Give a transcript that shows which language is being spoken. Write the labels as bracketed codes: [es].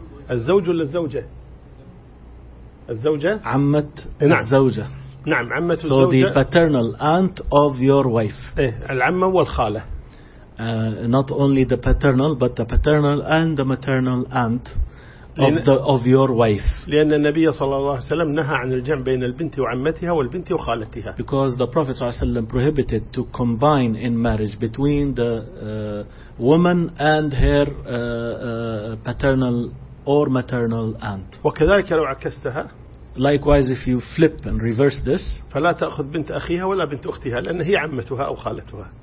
[ar] الزوج ولا الزوجة؟ الزوجة عمت. نعم. الزوجة. نعم عمت الزوجة. [en] So the paternal aunt of your wife. [ar] إيه العمة والخالة. [en] Not only the paternal but the paternal and the maternal aunt of your wife. [ar] لأن النبي صلى الله عليه وسلم نهى عن الجمع بين البنت وعمتها والبنت وخالتها. [en] Because the Prophet [ar] صلى الله عليه وسلم [en] prohibited to combine in marriage between the woman and her paternal or maternal aunt. [ar] وكذلك لو عكستها. [en] Likewise, if you flip and reverse this. [ar] فلا تأخذ بنت أخيها ولا بنت أختها لأن هي عمتها أو خالتها.